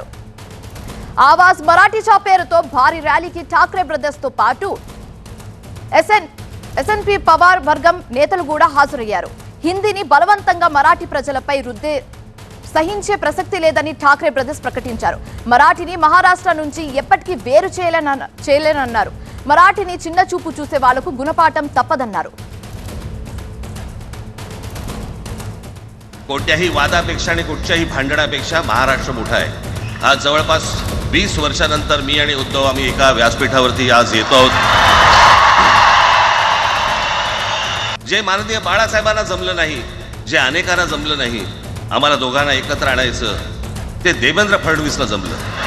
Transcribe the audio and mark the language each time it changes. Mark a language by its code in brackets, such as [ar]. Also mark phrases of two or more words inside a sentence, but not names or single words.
[te] ఆవాజ్ మరాఠీచా పేరుతో భారీ ర్యాలీకి ఠాక్రే బ్రదర్స్ తో పాటు ఎస్ఎన్పి పవార్ వర్గం నేతలు కూడా హాజరయ్యారు. హిందీని బలవంతంగా మరాఠీ ప్రజలపై రుద్దే సహించే ప్రసక్తి లేదని ఠాక్రే బ్రదర్స్ ప్రకటించారు. మరాఠీని మహారాష్ట్ర నుంచి ఎప్పటికీ వేరు చేయలేనన్నారు. మరాఠీని చిన్న చూపు చూసే వాళ్లకు గుణపాఠం तपदన్నారు. [mr] कोणत्याही वादापेक्षा आणि कुठच्याही भांडणापेक्षा महाराष्ट्र मोठा आहे. आज जवळपास 20 वर्षानंतर मी आणि उद्धव आम्ही एका व्यासपीठावरती आज येतो आहोत. जे माननीय बाळासाहेबांना जमलं नाही, जे अनेकांना जमलं नाही, आम्हाला दोघांना एकत्र आणायचं, ते देवेंद्र फडणवीसला जमलं.